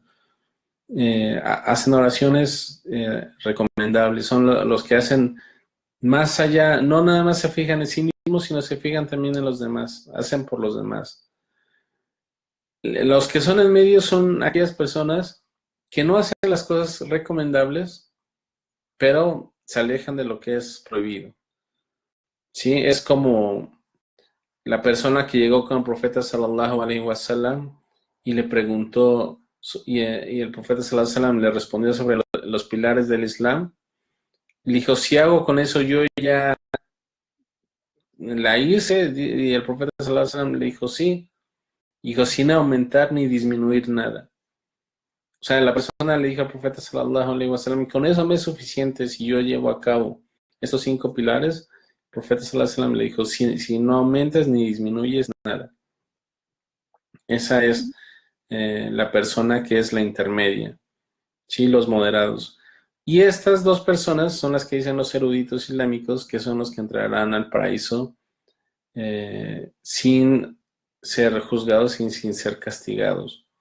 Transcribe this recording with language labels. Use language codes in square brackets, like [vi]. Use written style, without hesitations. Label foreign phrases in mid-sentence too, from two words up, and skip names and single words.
[es] Hacen oraciones recomendables, son los que hacen más allá, no nada más se fijan en sí mismos, sino se fijan también en los demás, hacen por los demás. Los que son en medio son aquellas personas que no hacen las cosas recomendables, pero se alejan de lo que es prohibido. Sí, es como la persona que llegó con el profeta [ar] صلى الله عليه وسلم [es] y le preguntó, y el profeta [ar] صلى الله عليه وسلم [es] le respondió sobre los pilares del Islam. Le dijo, si hago con eso yo ya la hice, y el profeta [ar] صلى الله عليه وسلم [es] le dijo, sí. Dijo, sin aumentar ni disminuir nada. O sea, la persona le dijo al profeta [ar] صلى الله عليه وسلم, [es] con eso me es suficiente si yo llevo a cabo estos 5 pilares. El profeta [ar] صلى الله عليه وسلم [es] le dijo, si no aumentas ni disminuyes nada. Esa es la persona que es la intermedia, ¿sí? Los moderados. Y estas 2 personas son las que dicen los eruditos islámicos, que son los que entrarán al paraíso sin ser juzgados y sin ser castigados.